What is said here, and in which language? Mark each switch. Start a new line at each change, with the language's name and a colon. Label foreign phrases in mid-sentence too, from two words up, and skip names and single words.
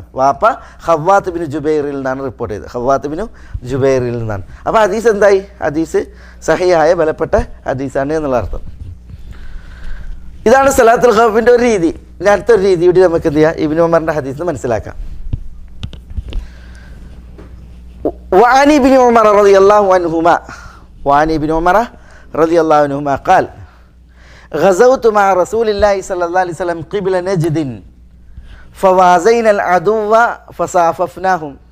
Malayalam: വാപ്പ ഖവ്വാത്ത് ബിൻ ജുബൈറിൽ നിന്നാണ് റിപ്പോർട്ട് ചെയ്തത്. ഖവ്വാത്ത് ബിൻ ജുബൈറിൽ നിന്നാണ്. അപ്പോൾ ഹദീസ് എന്തായി? ഹദീസ് സഹിയായ ബലപ്പെട്ട ഹദീസാണ് എന്നുള്ള അർത്ഥം. ഇതാണ് സലാത്തുൽ ഖൗഫിൻ്റെ ഒരു രീതി. ഇനി അടുത്തൊരു രീതി കൂടി നമുക്ക് എന്ത് ചെയ്യാം? ഇബ്നു ഉമറിൻ്റെ ഹദീസ് മനസ്സിലാക്കാം.
Arabic: وعن ابن عمر رضي الله عنهما قال غزوت مع رسول الله صلى الله عليه وسلم قبل نجد فوازينا العدو فصاففناهم